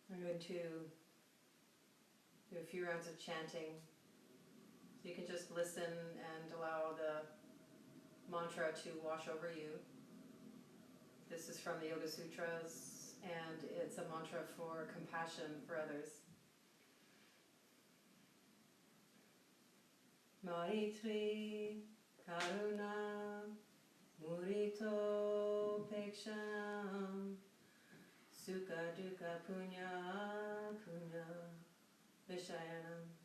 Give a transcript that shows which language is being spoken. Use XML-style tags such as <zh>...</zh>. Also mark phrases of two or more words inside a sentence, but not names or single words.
<en>into do a few rounds of chanting. So you can just listen and allow the mantra to wash over you. This is from the Yoga Sutras, and it's a mantra for compassion for others.</en> <sa>Maitri, Karuna, Murito, Pekshanam, Sukha, Dukkha, Punya, Punya, Vishayanam,</sa>